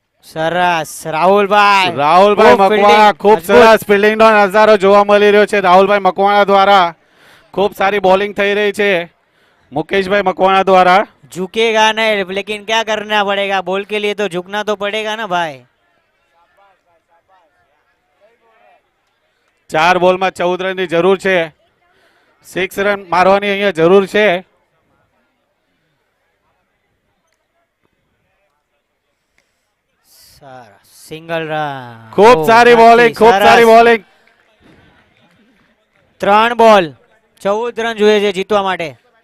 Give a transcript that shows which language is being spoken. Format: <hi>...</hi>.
<gu>સરસ રાહુલભાઈ મકવાણા ખૂબ સરસ ફિલ્ડિંગ નો નજારો જોવા મળી રહ્યો છે રાહુલભાઈ મકવાણા દ્વારા. ખૂબ સારી બોલિંગ થઈ રહી છે</gu> <hi>मुकेशभाई मकवाना द्वारा। झुकेगा नहीं लेकिन क्या करना पड़ेगा, बॉल के लिए तो झुकना तो पड़ेगा ना भाई। 4 बॉल में 14 रन की जरूर है,</hi> <gu>6 रन मारवानी अहींया जरूर है।</gu> <hi>सिंगल रन, खूब सारी बॉलिंग, खूब सारी बॉलिंग।</hi> <gu>3 बॉल 14 रन જોઈએ છે જીતવા માટે।</gu>